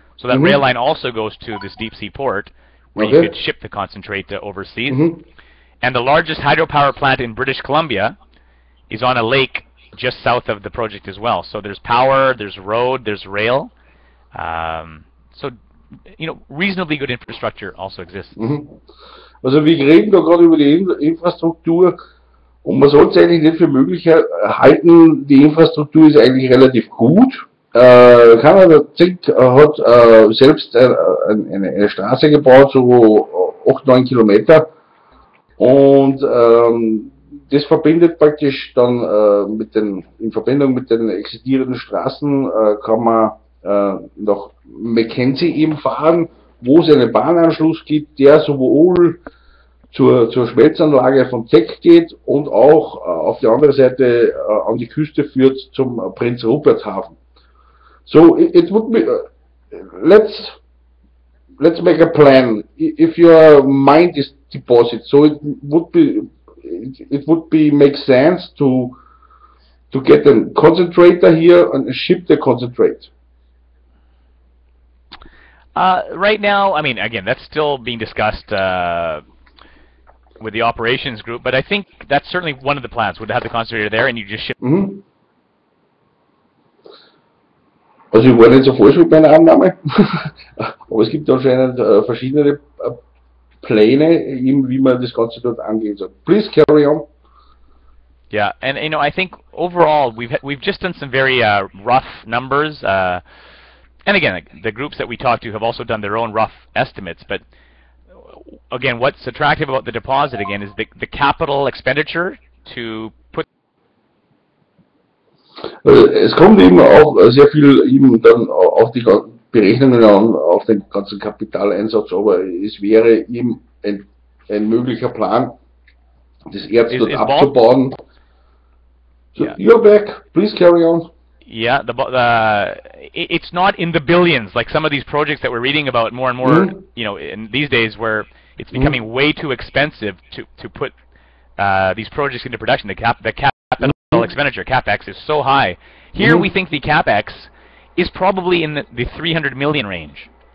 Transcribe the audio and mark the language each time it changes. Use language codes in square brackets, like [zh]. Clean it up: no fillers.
[en] So that rail line also goes to this deep sea port, where you could ship the concentrate overseas. And the largest hydropower plant in British Columbia is on a lake just south of the project as well. So there's power, there's road, there's rail. So, you know, reasonably good infrastructure also exists. [de] Also wir reden da gerade über die Infrastruktur, und man sollte es eigentlich nicht für möglich halten. Die Infrastruktur ist eigentlich relativ gut. Canada Zink hat selbst eine Straße gebaut, so 8-9 Kilometer, und das verbindet praktisch dann in Verbindung mit den existierenden Straßen kann man nach Mackenzie eben fahren, wo es einen Bahnanschluss gibt, der sowohl zur Schmelzanlage von Teck geht und auch auf die andere Seite an die Küste führt zum Prinz Rupert Hafen. [en] So it would be let's make a plan. If your mine is deposit, so it would be make sense to get a concentrator here and ship the concentrate. Right now, I mean, again, that's still being discussed with the operations group, but I think that's certainly one of the plans, would have the concentrator there and you just ship. [de] Also ich war nicht so falsch mit meiner Annahme, aber es gibt anscheinend verschiedene Pläne, wie man das Ganze dort angehen soll. [en] Please carry on. Yeah, and you know, I think overall we've just done some very rough numbers, and again, the groups that we talked to have also done their own rough estimates. But again, what's attractive about the deposit again is the capital expenditure to put. [de] Es kommt eben auch sehr viel eben dann auf die Berechnungen an auf den ganzen Kapitaleinsatz, aber es wäre eben ein möglicher Plan, das Erz dort abzubauen. [en] So, yeah. You're back. Please carry on. Yeah, it's not in the billions like some of these projects that we're reading about more and more, you know, in these days where it's becoming way too expensive to put these projects into production. The capital expenditure, CapEx, is so high. Here we think the CapEx is probably in the 300 million range.